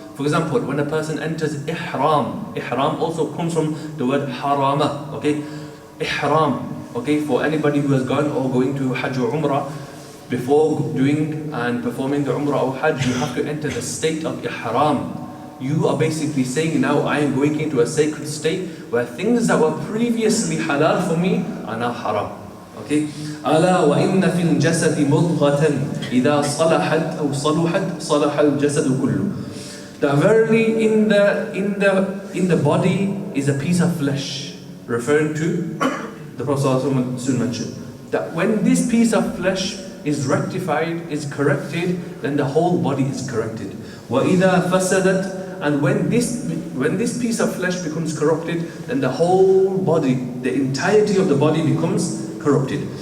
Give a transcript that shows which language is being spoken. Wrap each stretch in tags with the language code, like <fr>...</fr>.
<en>For example, when a person enters ihram also comes from the word harama, okay? Ihram, okay? For anybody who has gone or going to Hajj or Umrah, before doing and performing the Umrah or Hajj, you have to enter the state of Ihram. You are basically saying, now I am going into a sacred state where things that were previously halal for me are now haram. Okay?</en> <ar>ألا وإن في الجسد مضغة إذا صلحت أو صلحت صلح الجسد كله.</ar> <en>That verily in the body is a piece of flesh, referring to the Prophet soon mentioned that when this piece of flesh is rectified, is corrected, then the whole body is corrected.</en> <ar>وإذا فسدت,</ar> <en>and when this piece of flesh becomes corrupted, then the whole body, the entirety of the body becomes corrupted.</en>